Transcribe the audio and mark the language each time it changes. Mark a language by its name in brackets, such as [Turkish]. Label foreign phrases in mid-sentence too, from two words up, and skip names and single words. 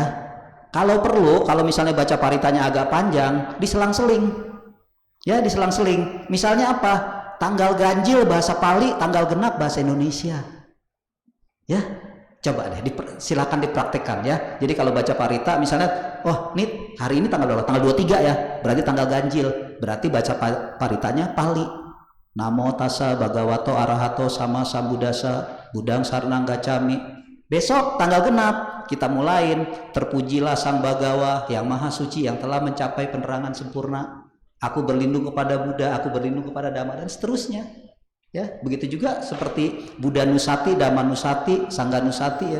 [Indonesian] Kalau perlu, kalau misalnya baca Paritanya agak panjang, diselang-seling ya, diselang-seling. Misalnya apa? Tanggal ganjil bahasa Pali, tanggal genap bahasa Indonesia ya. Coba deh silakan dipraktekkan ya. Jadi kalau baca Parita misalnya, oh ini hari ini tanggal 23 ya, berarti tanggal ganjil, berarti baca Paritanya Pali. [Pali] Namo Tassa Bhagavato Arahato Sama Sambuddhassa Budang Sarnang Gacami. [Indonesian] Besok tanggal genap kita mulain, terpujilah Sang Bhagawa yang Maha Suci yang telah mencapai penerangan sempurna. Aku berlindung kepada Buddha, aku berlindung kepada Dhamma, dan seterusnya. Ya, begitu juga seperti [Pali] Buddha Nusati, Dhamma Nusati, Sangga Nusati [Indonesian] ya.